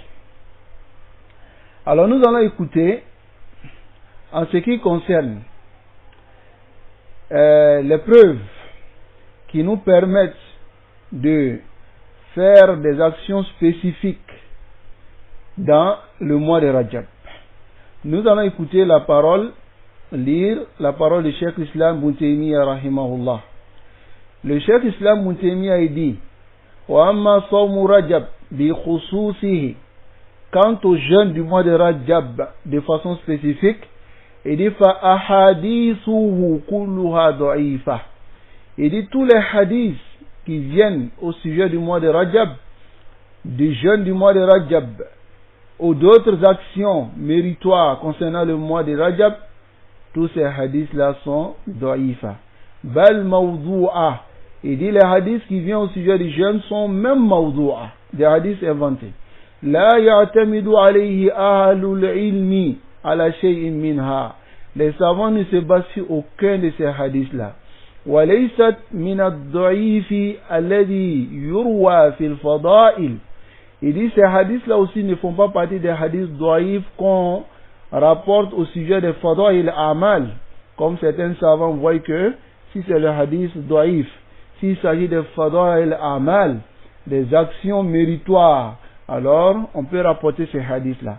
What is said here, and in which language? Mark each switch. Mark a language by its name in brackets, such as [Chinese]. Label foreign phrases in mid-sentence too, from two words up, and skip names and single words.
[French] Alors nous allons écouter en ce qui concerne les preuves qui nous permettent de faire des actions spécifiques dans le mois de Rajab. Nous allons écouter la parole, lire la parole du Cheikh Islam Ibn Taymiyyah rahimahullah. Le Cheikh Islam Ibn Taymiyyah dit [Arabic] وأما صوم رجب بخصوصه, [French] quant au jeûne du mois de Rajab de façon spécifique, il dit [Arabic] فأحاديثه كلها ضعيفة. [French] Il dit tous les hadiths qui viennent au sujet du mois de Rajab, du jeûne du mois de Rajab, ou d'autres actions méritoires concernant le mois de Rajab, tous ces hadiths-là sont da'ifa. [Arabic] بل موضوعة. [French] Il dit les hadiths qui viennent au sujet du jeûne sont même mawdu'a, des hadiths inventés. [Arabic] لا يعتمد عليه أهل العلم على شيء منها. [French] Les savants ne se basent sur aucun de ces hadiths-là. [Arabic] وليست من الضعيف الذي يروى في الفضائل. [French] Il dit ces hadiths-là aussi ne font pas partie des hadiths da'if qu'on rapporte au sujet des [Arabic] فضائل أعمال. [French] Comme certains savants voient que si c'est le hadith da'if, s'il s'agit des [Arabic] فضائل أعمال, [French] des actions méritoires, alors on peut rapporter ces hadiths-là.